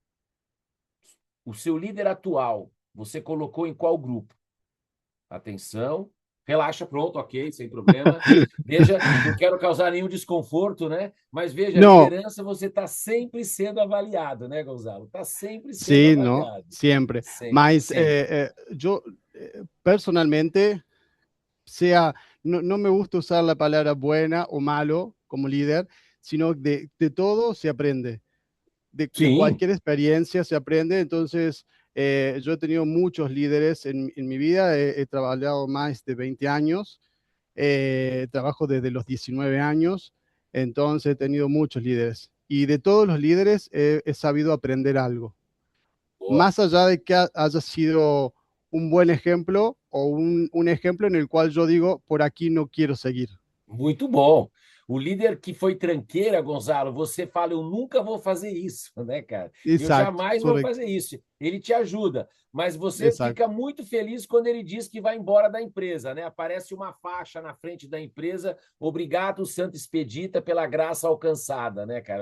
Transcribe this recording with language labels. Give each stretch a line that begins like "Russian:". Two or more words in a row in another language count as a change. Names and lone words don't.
Portuguese: O seu líder atual, você colocou em qual grupo? Atenção. Relaxa, pronto, ok, sem problema. Veja, não quero causar nenhum desconforto, né? Mas veja, a liderança você está sempre sendo avaliado, né, Gonzalo? Está sempre sendo avaliado.
Spanish: Sí, siempre.
Portuguese: Sempre, Mas sempre.
Spanish: yo personalmente, no me gusta usar la palabra buena o malo como líder, sino de todo se aprende. De cualquier experiencia se aprende. Entonces, yo he tenido muchos líderes en mi vida, he trabajado más de 20 años, trabajo desde los 19 años, entonces he tenido muchos líderes. Y de todos los líderes he sabido aprender algo. Más allá de que haya sido un buen ejemplo o un ejemplo en el cual yo digo, por aquí no quiero seguir.
Portuguese: Muito bom. O líder que foi tranqueira, Gonzalo, você fala, eu nunca vou fazer isso, né, cara? Exato, eu jamais vou fazer isso. Ele te ajuda, mas você fica muito feliz quando ele diz que vai embora da empresa, né? Aparece uma faixa na frente da empresa, obrigado, Santo Expedita, pela graça alcançada, né, cara?